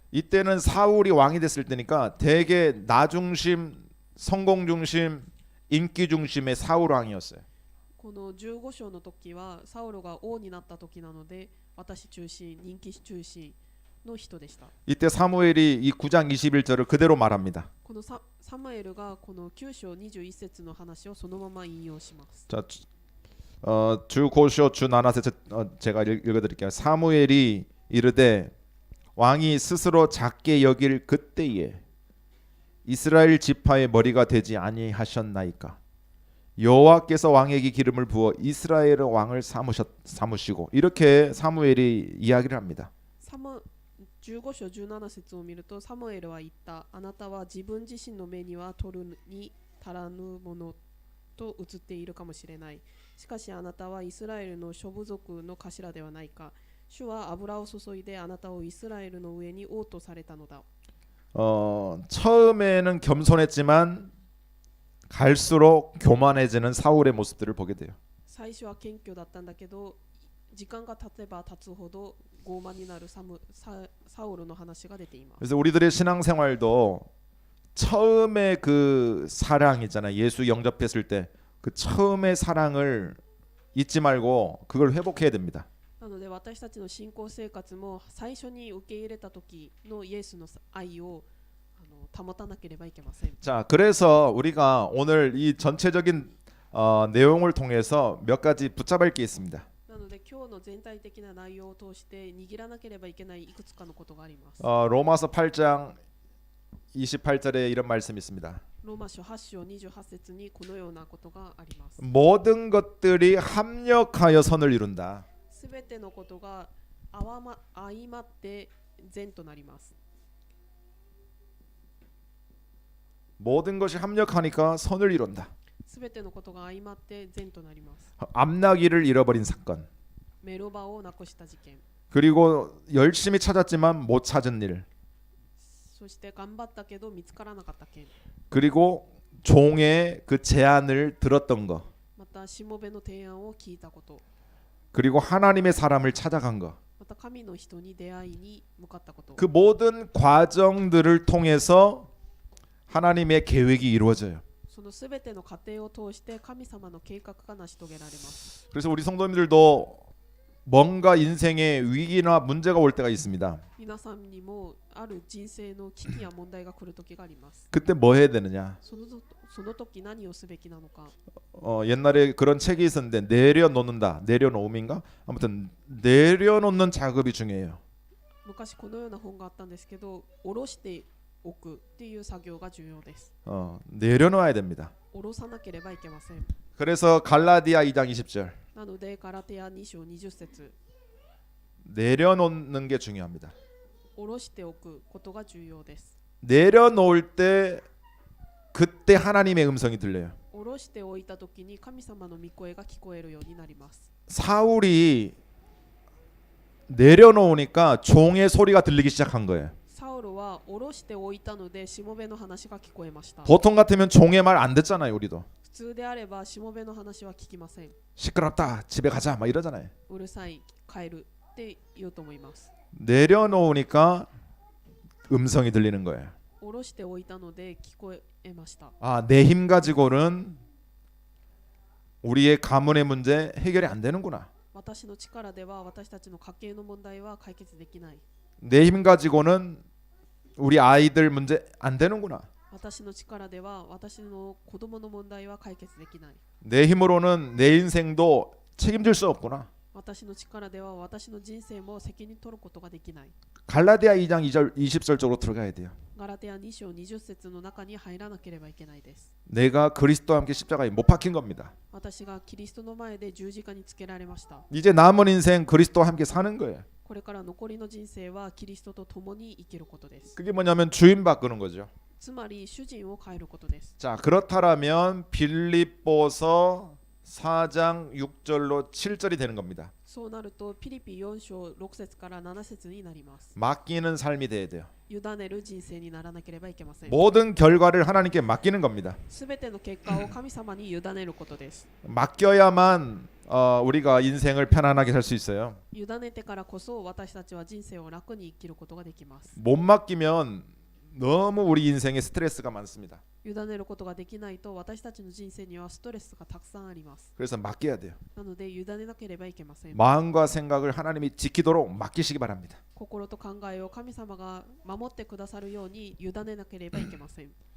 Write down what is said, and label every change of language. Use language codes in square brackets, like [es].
[ko] 이때는 사울이 왕이 됐을 때니까 되게 나 중심, 성공 중심, 인기 중심의 사울 왕이었어요. [ja] この15章の時はサウロが王になった時なので、私中心、人気中心の人でした。 [ko] 이때 사무엘이 이 9장 21절을 그대로 말합니다. [ja] このサムエルがこの9章21節の話をそのまま引用します。 [ko] 자, [ja] 주 고쇼 주 나나세 [ko] 제가 읽어드릴게요. 사무엘이 이르되 왕이 스스로 작게 여길 그때에 이스라엘 지파의 머리가 되지 아니하셨나이까. 여호와께서 왕에게 기름을 부어 이스라엘의 왕을 삼으시고 이렇게 사무엘이 이야기를 합니다. [ja] 15章17節を見ると、サムエルは言った。あなたは自分自身の目には取るに足らぬものと映っているかもしれない。しかしあなたはイスラエルの諸部族の頭ではないか。主は油を注いであなたをイスラエルの上に王とされたのだ。 [ko] 처음에는 겸손했지만 갈수록 교만해지는 사울의 모습들을 보게 돼요. [ja] 最初は謙虚だったんだけど、時間が経てば経つほど傲慢になるサウルの話が出ています。 [ko] 그래서 우리들의 신앙생활도 처음에 그 사랑 있잖아요. 예수 영접했을 때 그 처음의 사랑을 잊지 말고 그걸 회복해야 됩니다. [ja] なので私たちの信仰生活も最初に受け入れた時のイエスの愛を保たなければいけません。 [ko] 자, 그래서 우리가 오늘 이 전체적인 내용을 통해서 몇 가지 붙잡을 게 있습니다. [ja] なので今日の全体的な内容を通して握らなければいけないいくつかのことがあります。 [ko] 로마서 8장 28절에 이런 말씀이 있습니다. [ja] ローマ書8章28節にこのようなことがあります。 [ko] 모든 것들이 합력하여 선을 이룬다. [ja] すべてのことが相まって善となります。 [ko] 모든 것이 합력하니까 선을 이룬다. [ja] すべてのことが相まって善となります。 [ko] 암나기를 잃어버린 사건. [ja] メロバをなくした事件。 [ko] 그리고 열심히 찾았지만 못 찾은 일. [ja] そして頑張ったけど見つからなかった件。 [ko] 그리고 종의 그 제안을 들었던 거. [ja] またしもべの提案を聞いたこと。 [ko] 그리고 하나님의 사람을 찾아간 거. [ja] また神の人に出会いに向かったこと。 [ko] 그 모든 과정들을 통해서 하나님의 계획이 이루어져요. [ja] そのすべての過程を通して神様の計画が成し遂げられます。 [ko] 그래서 우리 성도님들도 뭔가 인생에 위기나 문제가 올 때가 있습니다. [ja] 皆さんにもある人生の危機や問題が来る時があります。 [ko] 그때 뭐 해야 되느냐? [ja] その時何をすべきなのか。 [ko] 옛날에 그런 책이 있었는데 내려놓는다, 내려놓음인가? 아무튼 내려놓는 작업이 중요해요. [ja] 昔このような本があったんですけど、下ろしておくっていう作業が重要です。 [ko] 내려놓아야 됩니다. [ja] 下ろさなければいけません。 [ko] 그래서 갈라디아 2장 20절 [ja] なのでガラテヤ2章20節 [ko] 내려놓는 게 중요합니다. [ja] 下ろしておくことが重要です。 [ko] 내려놓을 때 그때 하나님의 음성이 들려요. [ja] 下ろしておいた時に神様の御声が聞こえるようになります。 [ko] 사울이 내려놓으니까 종의 소리가 들리기 시작한 거예요. [ja] サウロは下ろしておいたのでしもべの話が聞こえました。 [ko] 보통 같으면 종의 말 안 듣잖아요, 우리도. [ja] 普通であればしもべの話は聞きません。 [ko] 시끄럽다, 집에 가자, 막 이러잖아요. [ja] うるさい、帰るって言うと思います。 [ko] 내려놓으니까 음성이 들리는 거예요. [ja] 下ろしておいたので聞こえました。 [ko] 내 힘 가지고는 우리의 가문의 문제 해결이 안 되는구나. [ja] 私の力では私たちの家計の問題は解決できない。 [ko] 내 힘 가지고는 우리 아이들 문제 안 되는구나. [ja] 私の力では私の子供の問題は解決できない。 [ko] 내 힘으로는 내 인생도 책임질 수 없구나. [ja] 私の力では私の人生も責任取ることができない。 [ko] 갈라디아 2장 2절 20절 쪽으로 들어가야 돼요. [ja] ガラテヤ2章20節の中に入らなければいけないです。 [ko] 내가 그리스도와 함께 십자가에 못 박힌 겁니다. [ja] 私がキリストの前で十字架につけられました。 [ko] 이제 남은 인생 그리스도와 함께 사는 거예요. [ja] これから残りの人生はキリストと共に生きることです。 [ko] 그게 뭐냐면 주인 바꾸는 거죠. [ja] つまり主人を変えることです。 [ko] 자, 그렇다면 빌립보서 4장 6절로 7절이 되는 겁니다. [ja] そうなるとピリピ4章6節から7節になります。 [ko] 맡기는 삶이 돼야 돼요. [ja] 委ねる人生にならなければいけません。 [ko] 모든 결과를 하나님께 맡기는 겁니다. [ja] すべての結果を神様に委ねることです。 [ko] 맡겨야만 우리가 인생을 편안하게 살 수 있어요. [ja] 委ねてからこそ私たちは人生を楽に生きることができます。 [ko] 못 맡기면 너무 우리 인생에 스트레스가 많습니다. [ja] 委ねることができないと私たちの人生にはストレスがたくさんあります。 [ko] 그래서 맡겨야 돼요. [ja] なので委ねなければいけません。 [ko] 마음과 생각을 하나님이 지키도록 맡기시기 바랍니다. [ja] 心と考えを神様が守ってくださるように委ねなければいけません。